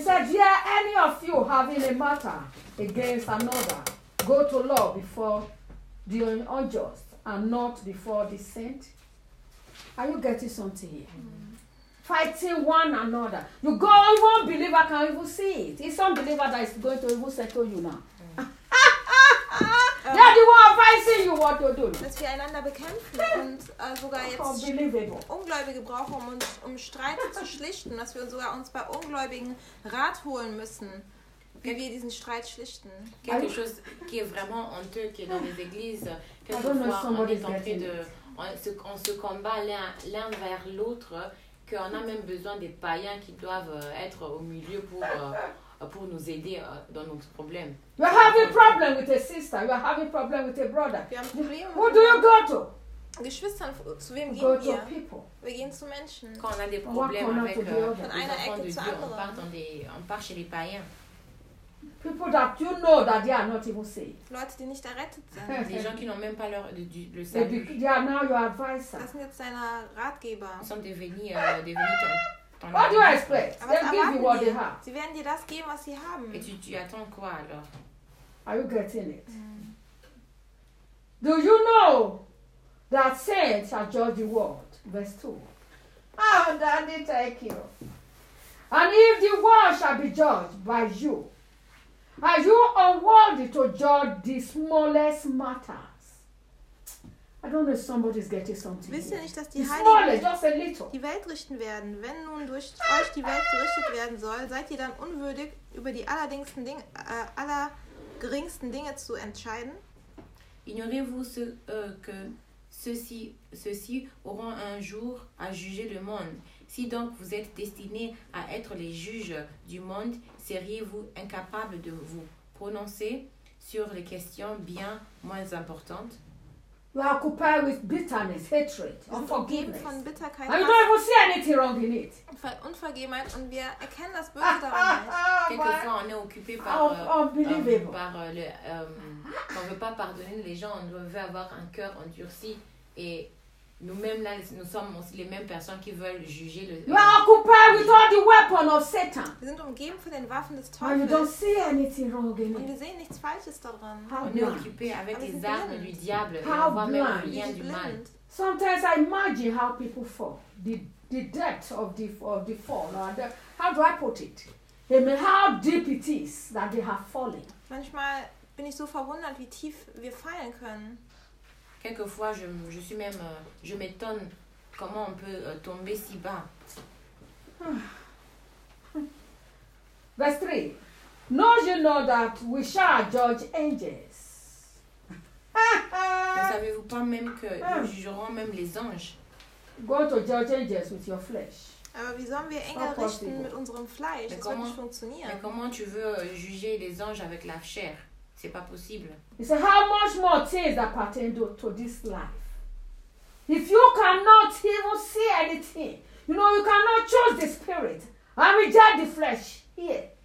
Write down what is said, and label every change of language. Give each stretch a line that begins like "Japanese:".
English: He said, yeah, any of you having a matter against another, go to law before the unjust and not before the saint. Are you getting something here? Mm-hmm. Fighting one another. You go, one believer can even see it. It's some believer that is going to even settle you now.
German: Ja, die war
English: advising you what to do.
German: Dass wir einander bekämpfen und sogar jetzt Ungläubige brauchen, um Streit zu schlichten. Dass wir sogar uns bei Ungläubigen Rat holen müssen, wie wir diesen Streit schlichten.
French: Quelque chose qui est vraiment honteux, qui est dans les églises, quelquefois on est en train on se combat l'un vers l'autre, qu'on a même besoin des païens qui doivent être au milieu pour nous aider dans nos problèmes.
English: You are having problem with a sister. You are having problem with a brother. Who do you go to?
German: Geschwister, zu wem
English: go
German: gehen
English: to
German: wir?
English: People.
German: Wir gehen zu Menschen.
French: Quand on a des problèmes avec
German: von einer Ecke zur anderen.
French: On part chez les païens.
English: People that you know that they are not even saved.
German: Leute, die nicht errettet sind.
French: Des gens qui n'ont même pas le salut.
English: They are now your advisor.
German: Das sind jetzt deine Ratgeber.
French: Ils sont devenus
English: What do you expect? They'll give you what they have.
German: Sie werden dir das geben, was sie haben.
French: Et tu attends quoi alors?
English: Are you getting it? Do you know that saints are judge the world? Verse 2. Ah, oh, Daddy, thank you. And if the world shall be judged by you, are you unworthy to judge the smallest matters? I don't know if somebody's getting something.
German: Wisst ihr nicht, dass die Welt richten werden? Wenn nun durch euch die Welt gerichtet werden soll, seid ihr dann unwürdig über die allerdingsten Dinge, aller geringsten Dinge zu entscheiden?
French: Ignorez-vous que ceux-ci auront un jour à juger le monde. Si donc vous êtes destinés à être les juges du monde, seriez-vous incapables de vous prononcer sur les questions bien moins importantes?
English: You are occupied with bitterness, hatred, unforgiveness.
German: Von Bitterkeit.
English: And you don't even see anything wrong in it.
German: Unvergebenheit, und wir erkennen das Böse daran.
French: Quelquefois, on est occupé par, par le, on veut pas pardonner les gens, on veut avoir un cœur endurci et nous-mêmes là, nous sommes aussi les mêmes personnes qui veulent juger le.
English: You are occupied with all the weapons of Satan.
German: Wir sind umgeben von den Waffen des Teufels.
English: And you don't see anything wrong in it.
German: Und wir sehen nichts Falsches daran.
French: On est occupé avec les armes du diable. Et on voit même rien du mal.
English: Sometimes I imagine how people fall. The depth of the fall. Or the, how do I put it? I mean, how deep it is that they have fallen.
German: Manchmal bin ich so verwundert, wie tief wir fallen können.
French: Quelquefois, je suis même, je m'étonne comment on peut tomber si bas.
English: Verse 3. Know you know that we shall judge angels.
French: Ne savez-vous pas même que nous jugerons même les anges?
English: Go to judge angels with your flesh.
German: Aber wie sollen wir Engel richten mit unserem Fleisch? Das wird nicht funktionieren.
French: Mais comment tu veux juger les anges avec la chair? C'est pas possible.
English: He said, how much more things that pertain to this life? If you cannot even see anything, you know, you cannot choose the spirit and reject the flesh here.